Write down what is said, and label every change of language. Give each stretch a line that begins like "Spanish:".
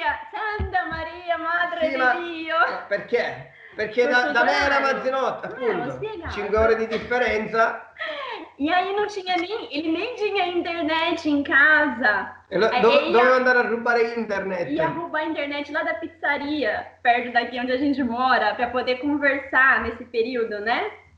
Italian: Santa Maria, Madre di Dio. Perché? Perché da me era mezzanotte, appunto. 5 ore di differenza.
Portuguese: E aí não tinha ele nem tinha internet em casa.
Italian: Doveva andare a rubare internet.
Portuguese: Ia roubar a internet lá da pizzaria, perto daqui onde a gente mora, para poder conversar nesse período, né?